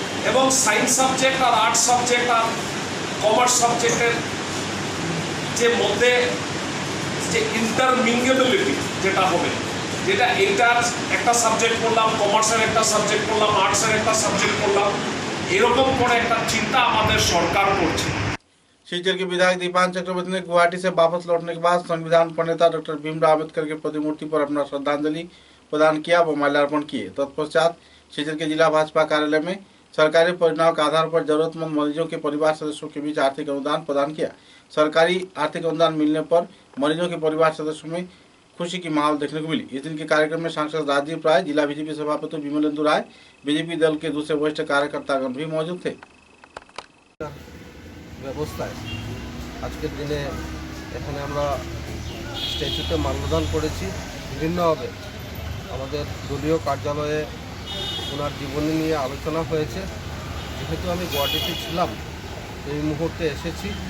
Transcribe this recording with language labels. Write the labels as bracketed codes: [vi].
[bn] এবং science subject আর arts subject আর commerce সাবজেক্টের যে মধ্যে যে ইন্টারমিঙ্গেবিলিটি যেটা হবে, যেটা এইটার একটা সাবজেক্ট পড়লাম, কমার্সের একটা সাবজেক্ট পড়লাম, আর্টসের একটা সাবজেক্ট পড়লাম, एरकम করে একটা চিন্তা আমাদের সরকার করছে। [hi] शिवचर के विधायक दीपान चक्रवर्ती ने गुवाहाटी से वापस लौटने के बाद संविधान प्रणेता डॉक्टर भीमराव अम्बेडकर की प्रतिमूर्ति पर अपना श्रद्धांजलि प्रदान किया व माल्यार्पण किए। तत्पश्चात शिवचर के जिला भाजपा कार्यालय में सरकारी परिणाम के आधार पर जरूरतमंद मरीजों के परिवार सदस्यों के बीच आर्थिक अनुदान प्रदान किया। सरकारी आर्थिक अनुदान मिलने पर मरीजों के परिवार सदस्यों में खुशी की माहौल देखने को मिली। इस दिन के कार्यक्रम में सांसद राजदीप राय, जिला बीजेपी सभापति विमलेंदु राय, बीजेपी दल के दूसरे वरिष्ठ कार्यकर्तागण भी मौजूद थे। [bn] ব্যবস্থায় আজকের দিনে এখানে আমরা স্ট্যাচুতে মাল্যদান করেছি। বিভিন্নভাবে আমাদের দলীয় কার্যালয়ে ওনার জীবনী নিয়ে আলোচনা হয়েছে। যেহেতু আমি গুয়াহাটিতে ছিলাম, এই মুহূর্তে এসেছি।